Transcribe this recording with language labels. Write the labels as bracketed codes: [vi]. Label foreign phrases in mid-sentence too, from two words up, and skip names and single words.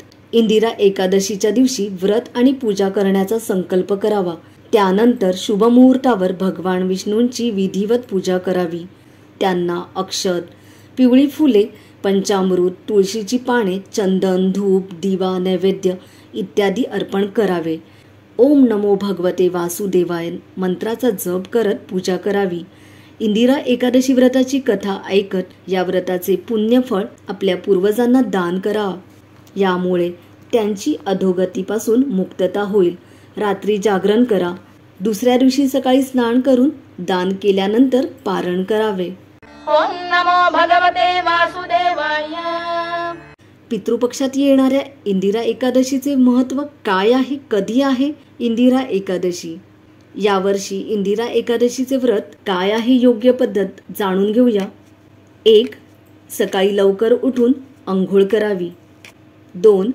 [mr] इंदिरा एकादशीच्या दिवशी व्रत आणि पूजा करण्याचा संकल्प करावा। त्यानंतर शुभ मुहूर्तावर भगवान विष्णूंची विधिवत पूजा करावी। त्यांना अक्षत, पिवळी फुले, पंचामृत, तुळशीची पाने, चंदन, धूप, दिवा, नैवेद्य इत्यादी अर्पण करावे। [sa] ओम नमो भगवते वासुदेवाय [mr] मंत्राचा जप करत पूजा करावी। इंदिरा एकादशी व्रताची कथा ऐकत या व्रताचे पुण्यफळ आपल्या पूर्वजांना दान करा। यामुळे त्यांची अधोगतीपासून मुक्तता होईल। रात्री जागरण करा। दुसऱ्या दिवशी सकाळी स्नान करून दान केल्यानंतर पारण करावे. [sa] ओम नमो भगवते वासुदेवाय. [mr] पितृपक्षात येणाऱ्या इंदिरा एकादशीचे महत्त्व काय आहे, कधी आहे इंदिरा एकादशी? यावर्षी इंदिरा एकादशीचे व्रत काय आहे, योग्य पद्धत जाणून घेऊया. 1. सकाळी लवकर उठून अंघोळ करावी. 2.